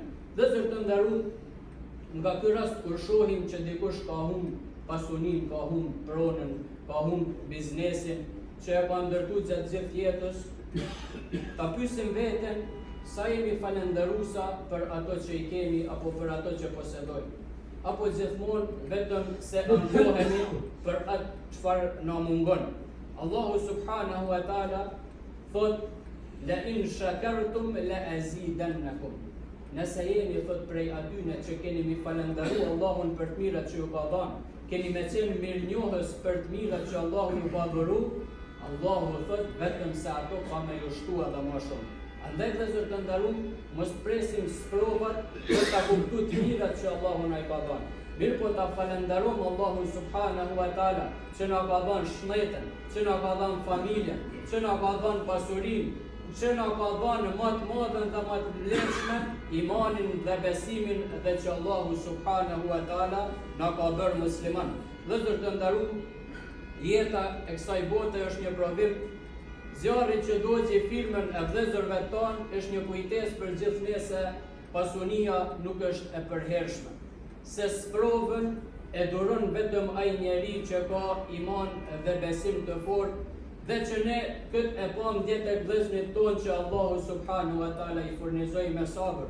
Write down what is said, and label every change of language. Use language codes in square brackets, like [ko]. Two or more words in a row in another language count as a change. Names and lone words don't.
[sq] Vëllezër të nderuar, nga ky rast kur shohim që dikush ka humb pasuninë, ka humb pronën, ka humb biznesin që e ka ndërtuar gjatë gjithë jetës, ta pyesim veten sa jemi falëndëruesa për ato që i kemi apo për ato që posedojmë. Apo gjithmonë vetëm se ankohemi për atë çfarë na mungon. Allahu [ar] سبحانه وتعالى [sq] thot [ar] لئن شكرتم لأزيدنكم. [sq] Nëse jeni thot prej atyne që keni mi falëndëruar Allahun për të mirat që ju ka dhënë, keni me qenë mirënjohës për të mirat që Allahu ju ka dhëruar, Allahu thot vetëm se ato ka me ju shtua dhe më shumë. Andaj vëllezër të nderuar, mos presim sprovat për ta kuptuar të mirat që Allahu na i ka dhënë. Mirë po ta falënderojmë Allahun [ar] سبحانه وتعالى [sq] që na ka dhënë shëndetin, që na ka dhënë familjen, që na ka dhënë pasurinë, që na ka dhënë më të madhen dhe më të lehtëshme imanin dhe besimin, dhe që Allahu [ar] سبحانه وتعالى [sq] na ka bërë musliman. Vëllezër të nderuar, jeta e kësaj bote është një provim. Zjarri që dogji firmën e vëllezërve tanë është një kujtesë për gjithë ne se pasunia nuk është e përhershme. Se sprovën e duron vetëm ai njeri që ka iman dhe besim të fortë, dhe që ne këtë e pam dje tek vëllezërit tonë që Allahu [ar] سبحانه وتعالى [sq] i furnizoi me sabër.